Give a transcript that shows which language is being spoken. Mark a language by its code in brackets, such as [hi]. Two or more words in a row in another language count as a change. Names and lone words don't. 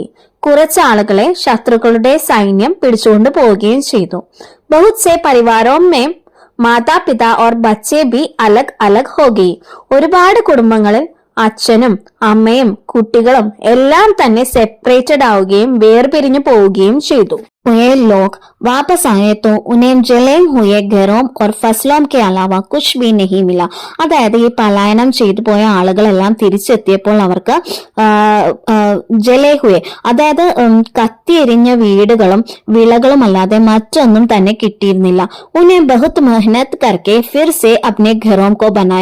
[ml] കുറച്ച് ആളുകളെ ശത്രുക്കളുടെ സൈന്യം പിടിച്ചുകൊണ്ട് പോവുകയും ചെയ്തു. [hi] बहुत से परिवारों में माता पिता और बच्चे भी अलग अलग होगी. [ml] ഒരുപാട് കുടുംബങ്ങളിൽ അച്ഛനും അമ്മയും കുട്ടികളും എല്ലാം തന്നെ സെപ്പറേറ്റഡ് ആവുകയും വേർപിരിഞ്ഞു പോവുകയും ചെയ്തു. [hi] लोग वापस आए तो उन्हें जले हुए घरों और फसलों के अलावा कुछ भी नहीं मिला. [ml] അതായത് ഈ പലായനം ചെയ്തു പോയ ആളുകളെല്ലാം തിരിച്ചെത്തിയപ്പോൾ അവർക്ക് [hi] जले हुए, [ml] അതായത് കത്തിയെരിഞ്ഞ വീടുകളും വിളകളും അല്ലാതെ മറ്റൊന്നും തന്നെ കിട്ടിയിരുന്നില്ല. [hi] उन्हें बहुत मेहनत करके फिर से अपने घरों को बनाया.